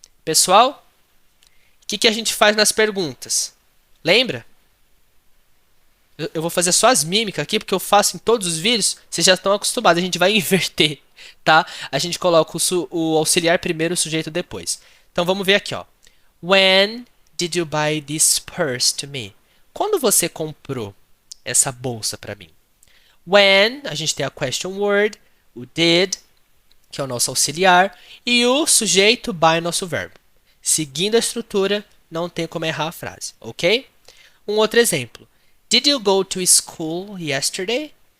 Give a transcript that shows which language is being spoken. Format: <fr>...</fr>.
<pt>Pessoal, o que a gente faz nas perguntas? Lembra? Eu vou fazer só as mímicas aqui, porque eu faço em todos os vídeos, vocês já estão acostumados, a gente vai inverter, tá? A gente coloca o auxiliar primeiro, o sujeito depois. Então vamos ver aqui, ó.</pt> <en>When did you buy this purse to me?</en> <pt>Quando você comprou essa bolsa para mim? When, a gente tem a question word, o did, que é o nosso auxiliar, e o sujeito by, nosso verbo. Seguindo a estrutura, não tem como errar a frase, ok? Um outro exemplo.</pt> <en>Did you go to school yesterday?</en>